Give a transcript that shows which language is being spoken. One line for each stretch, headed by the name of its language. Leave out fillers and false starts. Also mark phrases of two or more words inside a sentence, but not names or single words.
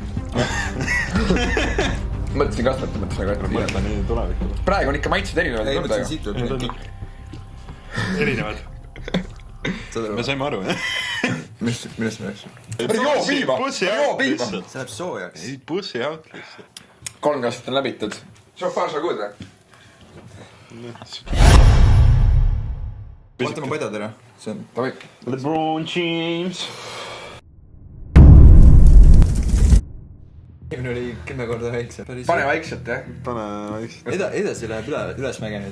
Estonian: Mõtlesin kasvata, mõtlesin aga hiljem. Mõtle nii tulevikule. Praegu on ikka maitsed erinevad. Ei, mõtlesin, siit tuleb mingi. Erinevad. Me saime aru, jah? Millest me rääkisime? Joo piima! Joo piima! See läheb soojaks. Ei,
English: pussy out
Estonian: lihtsalt. 3 kastet on läbitud.
English: So far so good
Estonian: või? Vaata ma padjad ära. See on... Davai. LeBron James. Eelmine oli 10 korda väiksem. Pane vaikselt, jah. Pane vaikselt. Edasi läheb ülesmäge nüüd.